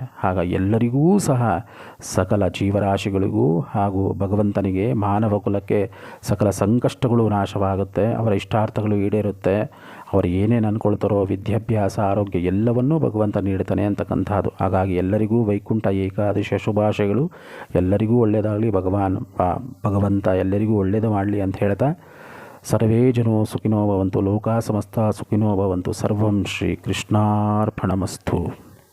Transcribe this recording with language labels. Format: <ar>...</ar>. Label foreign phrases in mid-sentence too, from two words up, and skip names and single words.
<kn>ಆಗ ಎಲ್ಲರಿಗೂ ಸಹ ಸಕಲ ಜೀವರಾಶಿಗಳಿಗೂ ಹಾಗೂ ಭಗವಂತನಿಗೆ ಮಾನವ ಕುಲಕ್ಕೆ ಸಕಲ ಸಂಕಷ್ಟಗಳು ನಾಶವಾಗುತ್ತೆ, ಅವರ ಇಷ್ಟಾರ್ಥಗಳು ಈಡೇರುತ್ತೆ. ಅವರು ಏನೇನು ಅಂದ್ಕೊಳ್ತಾರೋ ವಿದ್ಯಾಭ್ಯಾಸ ಆರೋಗ್ಯ ಎಲ್ಲವನ್ನೂ ಭಗವಂತ ನೀಡ್ತಾನೆ ಅಂತಕ್ಕಂಥದ್ದು. ಹಾಗಾಗಿ ಎಲ್ಲರಿಗೂ ವೈಕುಂಠ ಏಕಾದಶಿಯ ಶುಭಾಶಯಗಳು. ಎಲ್ಲರಿಗೂ ಒಳ್ಳೆಯದಾಗಲಿ, ಭಗವಂತ ಎಲ್ಲರಿಗೂ ಒಳ್ಳೆಯದು ಮಾಡಲಿ ಅಂತ ಹೇಳ್ತಾ,</kn> <sa>ಸರ್ವೇ ಜನೋ ಸುಖಿನೋ ಭವಂತು, ಲೋಕಾ ಸಮಸ್ತ ಸುಖಿನೋ ಭವಂತು, ಸರ್ವಂ ಶ್ರೀ ಕೃಷ್ಣಾರ್ಪಣಮಸ್ತು.</sa>